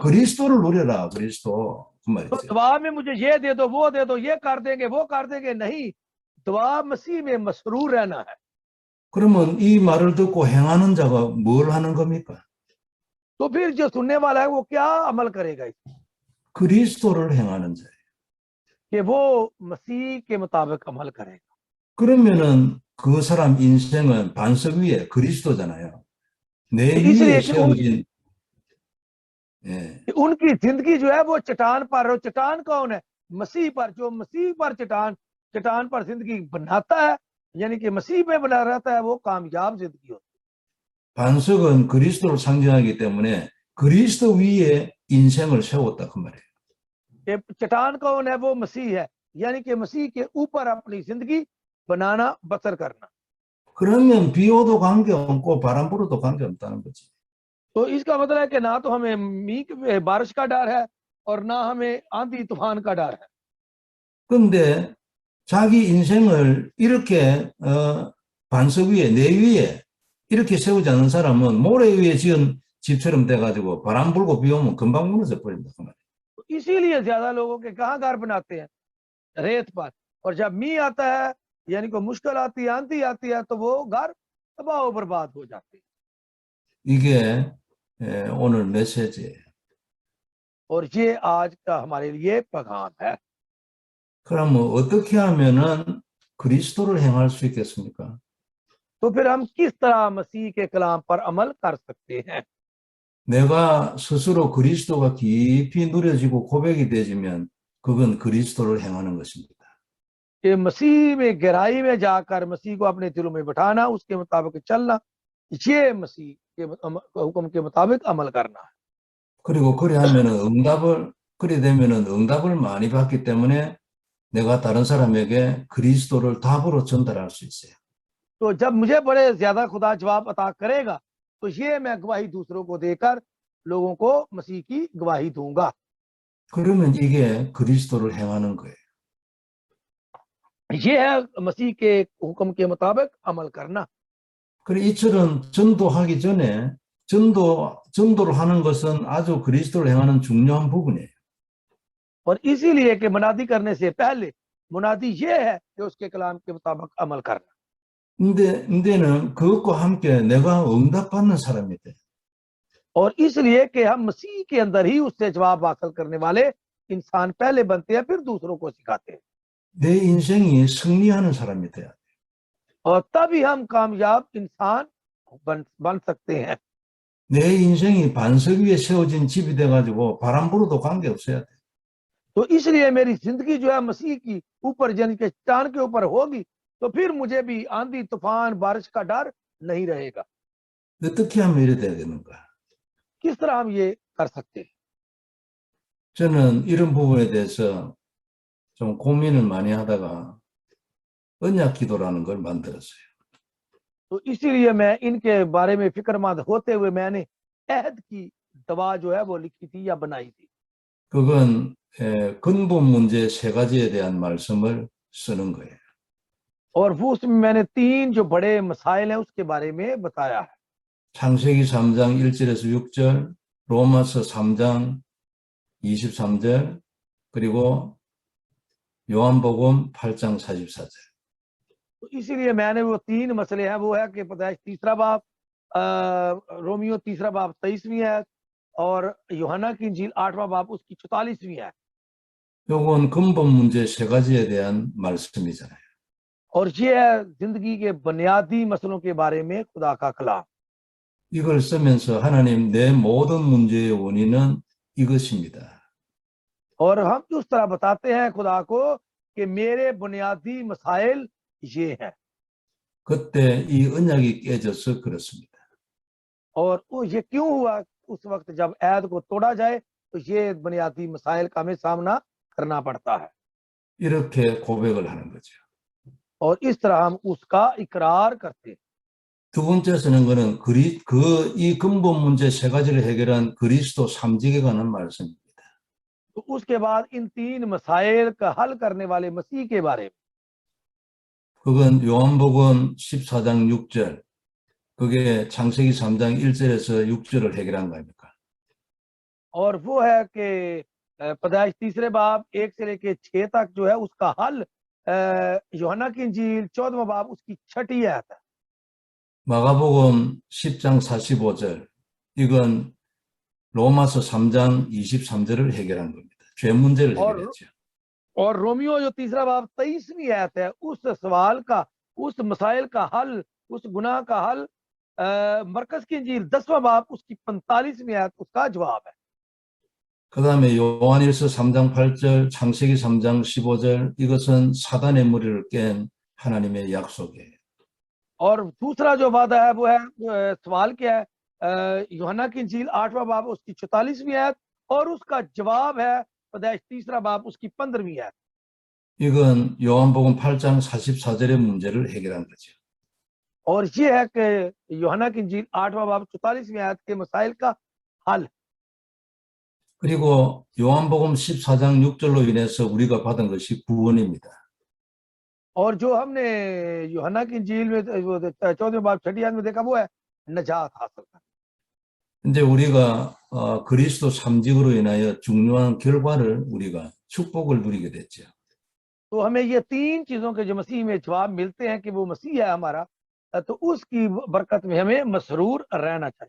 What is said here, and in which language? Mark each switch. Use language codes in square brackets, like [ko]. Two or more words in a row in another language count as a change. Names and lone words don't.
[ko] 그리스도를 누려라, 그리스도. 그 [ur] तो [ko] 말이지. [ur] دعا میں مجھے یہ دے دو، وہ دے دو، یہ کر دیں گے، وہ کر دیں گے، نہیں، دعا مسیح میں مسرور رہنا ہے. [ko] 그러면 이 말을 듣고 행하는 자가 뭘 하는 겁니까? [ur] تو پھر جو سننے والا ہے وہ کیا عمل کرے گا, [ko] 그리스도를 행하는 자예요. [ur] کہ وہ مسیح کے مطابق عمل کرے گا. [ko] 그러면은 그 사람 인생은 반석 위에 그리스도잖아요. 내 [ur] इसलिए [ko] 위에 [ur] कि [ko] 세워진, 예. [ur] ان کی زندگی جو ہے وہ چٹان پر، اور چٹان کون ہے? مسیح پر. جو مسیح پر چٹان پر زندگی بناتا ہے، یعنی کہ مسیح پہ بنا رہتا ہے، وہ کامیاب زندگی ہوتی [ko] 반석은 그리스도를 상징하기 때문에 그리스도 위에 인생을 세웠다 그 말이에요. [ur] ہے۔ کہ چٹان کون ہے? وہ مسیح ہے، یعنی کہ مسیح کے اوپر اپنی زندگی بنانا، بسر کرنا. [ko] 그러면 비 오도 관계없고 바람 불어도 관계없다는 거지. [ur] تو اس کا مطلب ہے کہ نہ تو ہمیں مینہ بارش کا ڈر ہے اور نہ ہمیں آندھی طوفان کا ڈر ہے. [ko] 근데 자기 인생을 이렇게 반석 위에 내 위에 이렇게 세우지 않는 사람은 모래 위에 지은 집처럼 돼가지고 바람 불고 비 오면 금방 무너져 버린다 그 말이에요. [ur] تو اسی لیے زیادہ لوگوں کے کہاں گھر بناتے ہیں? ریت پر. اور جب مینہ آتا ہے، یعنی کوئی مشکل آتی ہے، آندھی آتی ہے، تو وہ گھر تباہ برباد ہو جاتے ہیں. [ko] 이게 오늘 메시지예요. [ur] اور یہ آج کا ہمارے لیے پیغام ہے. [ko] 그러면 어떻게 하면은 그리스도를 행할 수 있겠습니까? [ur] تو پھر ہم کس طرح مسیح کے کلام پر عمل کر سکتے ہیں? [ko] 내가 스스로 그리스도가 깊이 누려지고 고백이 되지면 그건 그리스도를 행하는 것입니다. [ur] کہ مسیح میں گہرائی میں جا کر مسیح کو اپنے دلوں میں بٹھانا، اس کے مطابق چلنا، یہ مسیح کے حکم کے مطابق عمل کرنا ہے. [ko] 그리고 그래 되면은 응답을 많이 받기 때문에 내가 다른 사람에게 그리스도를 답으로 전달할 수 있어요. [ur] تو جب مجھے بڑے زیادہ خدا جواب عطا کرے گا، تو یہ میں گواہی دوسروں کو دے کر لوگوں کو مسیح کی گواہی دوں گا. [ko] 그러면 이게 그리스도를 행하는 거예요. [ur] یہ ہے مسیح کے حکم کے مطابق عمل کرنا. [ko] 그래 이처럼 전도하기 전에 전도를 하는 것은 아주 그리스도를 행하는 중요한 부분이에요. [ur] اور اسی لیے کہ منادی کرنے سے پہلے منادی یہ ہے کہ اس کے کلام کے مطابق عمل کرنا. [ko] 근데는 그것과 함께 내가 응답받는 사람이 돼. [ur] اور اس لیے کہ ہم مسیح کے اندر ہی اس سے جواب حاصل کرنے والے انسان پہلے بنتے ہیں، پھر دوسروں کو سکھاتے ہیں. [ko] 내 인생이 승리하는 사람이 돼야 돼. [ur] اور تبھی ہم کامیاب انسان بن سکتے ہیں. [ko] 내 인생이 반석 위에 세워진 집이 돼가지고 바람 불어도 관계없어야 돼. [ur] تو اس لیے میری زندگی جو ہے مسیح کی اوپر، یعنی کہ چٹان کے اوپر ہو گی، تو پھر مجھے بھی آندھی طوفان بارش کا ڈر نہیں رہے گا. [ko] 어떻게 하면 이래 돼야 되는가? [ur] کس طرح ہم یہ کر سکتے ہیں? [ko] 저는 이런 부분에 대해서 좀 고민을 많이 하다가 언약 기도라는 걸 만들었어요. [ur] تو اسی لیے میں ان کے بارے میں فکرمند ہوتے ہوئے میں نے عہد کی دوا جو ہے وہ لکھی تھی یا بنائی تھی. [ko] 그건 근본 문제 세 가지에 대한 말씀을 쓰는 거예요. [ur] اور وہ اس میں میں نے 3 جو بڑے مسائل ہیں اس کے بارے میں بتایا ہے. [ko] 창세기 3장 1절에서 6절, 로마서 3장 23절, 그리고 요한복음 8장 44절. [ur] تو اسی لیے میں نے وہ 3 مسلے ہیں، وہ ہے کہ پیدائش 3را باب، رومیو 3را باب 23ویں ہے، اور یوحنا کی انجیل 8واں باب اس کی 44ویں ہے. [ko] 요건 근본 문제 세 가지에 대한 말씀이잖아요. [ur] اور یہ ہے زندگی کے بنیادی مسلوں کے بارے میں خدا کا کلام. [ko] 이걸 쓰면서 하나님 내 모든 문제의 원인은 이것입니다. [ur] اور ہم اس طرح بتاتے ہیں خدا کو کہ میرے بنیادی مسائل یہ ہیں. [ko] 그때 이 언약이 깨져서 그렇습니다. [ur] اور یہ کیوں ہوا? اس وقت جب عید کو توڑا جائے تو یہ بنیادی مسائل کا ہمیں سامنا کرنا پڑتا ہے, [ko] 이렇게 고백을 하는 거죠. [ur] اور اس طرح ہم اس کا اقرار کرتے ہیں. [ko] 두 번째서는 거는 이 근본 문제 세 가지를 해결한 그리스도 삼직에 관한 말씀입니다. [ur] تو اس کے بعد ان تین مسائل کا حل کرنے والے مسیح کے بارے میں, [ko] 그건 요한복음 14장 6절, 그게 창세기 3장 1절에서 6절을 해결한 거 아닙니까? [ur] اور وہ ہے کہ پیدائش تیسرے باب 1 سے لے کے 6 تک جو ہے اس کا حل یوحنا کی انجیل 14واں باب اس کی 6ٹھی آیت ہے. [ko] 마가복음 10장 45절, 이건 로마서 3장 23절을 해결한 겁니다. 죄 문제를 해결했죠. [ur] اور رومیو جو تیسرا باب 23ویں آیت ہے اس سوال کا، اس مسائل کا حل، اس گناہ کا حل مرکز کی انجیل 10واں باب اس کی 45ویں آیت اس کا جواب ہے. [ko] 그 다음에 요한일서 3장 8절, 창세기 3장 15절, 이것은 사단의 머리를 깬 하나님의 약속이에요. [ur] اور دوسرا جو وعدہ ہے وہ ہے سوال کیا ہے، یوحنا کی انجیل 8واں باب اس کی 44ویں آیت، اور اس کا جواب ہے پیدائش تیسرا باب اس کی 15ویں آیت. [ko] 이건 요한복음 8장 44절의 문제를 해결한 거죠. [ur] اور یہ ہے کہ یوحنا کی انجیل 8واں باب 44ویں آیت کے مسائل کا حل. [ko] 그리고 요한복음 14장 6절로 인해서 우리가 받은 것이 구원입니다. [ur] اور جو ہم نے یوحنا کی انجیل میں 14ویں باب 6ٹھی آیت میں دیکھا وہ ہے نجات حاصل کرنا. [ko] 이제 우리가 그리스도 삼직으로 인하여 중요한 결과를 우리가 축복을 누리게 됐죠. [ur] تو ہمیں یہ تین چیزوں کے جو مسیح میں جواب ملتے ہیں کہ وہ مسیح ہے ہمارا، تو اس کی برکت میں ہمیں مسرور رہنا چاہیے.